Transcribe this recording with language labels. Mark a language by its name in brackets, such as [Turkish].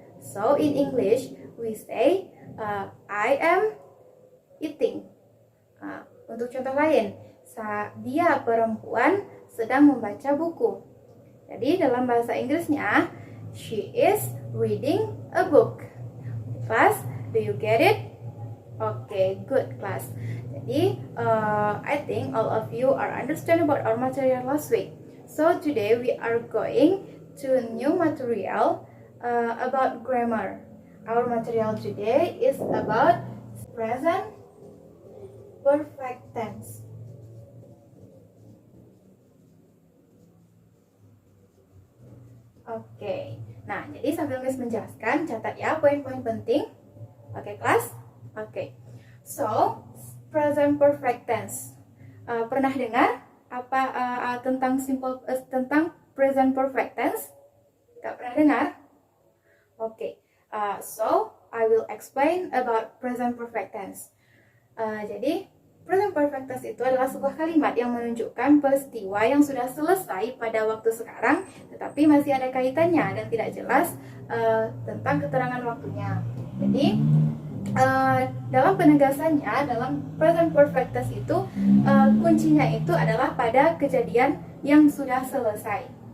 [English] So in English we say I am eating. [Indonesian] Untuk contoh lain, dia perempuan sedang membaca buku. Jadi dalam bahasa Inggrisnya, [English] she is reading a book. Class, do you get it? Okay, good, class. Jadi, I think all of you are understand about our material last week. So today we are going to new material about grammar. Our material today is about present perfect tense. [Indonesian] Oke, nah jadi sambil Miss menjelaskan, catat ya poin-poin penting. Oke, kelas? [English] Oke, so present perfect tense. [Indonesian] Pernah dengar apa tentang tentang present perfect tense? Gak pernah dengar? [English] Oke, so I will explain about present perfect tense. [Indonesian] Jadi present perfect tense itu adalah sebuah kalimat yang menunjukkan peristiwa yang sudah selesai pada waktu sekarang, tetapi masih ada kaitannya dan tidak jelas tentang keterangan waktunya. Jadi dalam penegasannya, dalam present perfect tense itu kuncinya itu adalah pada kejadian yang sudah selesai.